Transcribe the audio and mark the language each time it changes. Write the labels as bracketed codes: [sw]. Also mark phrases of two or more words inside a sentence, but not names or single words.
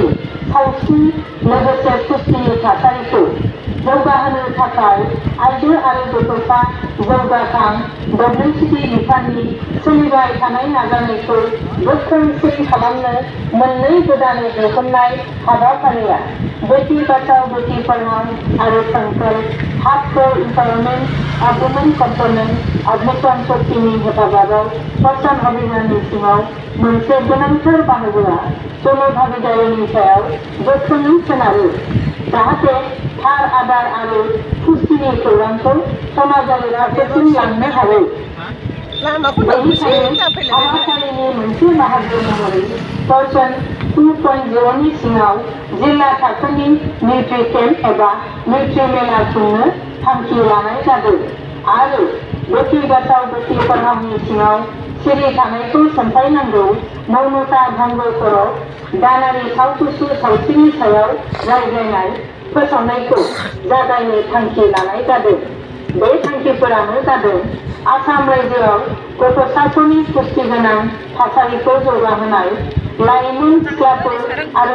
[brx] सावस्रि लोगोसे पुष्टिनि थासारिखौ जौगाहोनो थाखाय आइजो आरो गथ'सा जौगाखां WCT बिफाननि सोलिबाय थानाय नाजानायखौ गोख्रोंसिन खालामनो मोननै गोदानै दिहुननाय हाबाफारिया बेटी बचाओ बेटी पढ़ाओ आरो संकल्प हाफ फॉर एम्पावरमेंट ऑफ वुमेन कम्पोनेंट ऑफ मिशन शक्तिनि हेफाजाबाव पोषण अभियाननि सिङाव मोनसे गोनांथार बाहागोआ जनभागिदारिनि सायाव गोख्रोङै सोनारो जाहाथे थार आदार आरो पुष्टिनि खौरांखौ समाजारि राहाफोरसिम लांनो हायो। हाबाफारिनि मोनसे बाहागो महरै पोषण 2.0 नि सिङाव जिल्ला थाखोनि निउट्रि केम्प एबा निउट्रि मेला खुंनो थांखि लानाय जादों आरो बेटी बचाओ बेटी पढ़ाओनि सिङाव सिरि थानायखौ सोंफायनांगौ मौनता भंग खर'क दानारि सावथुसु सावस्रिनि सायाव रायज्लायनाय फोसावनायखौ जागायनो थांखि लानाय जादों। बे थांखिफोरानो जादों आसाम रायजोआव गथ'साफोरनि पुष्टिगोनां थासारिखौ जौगाहोनाय, लाइमोन सिख्लाफोर आरो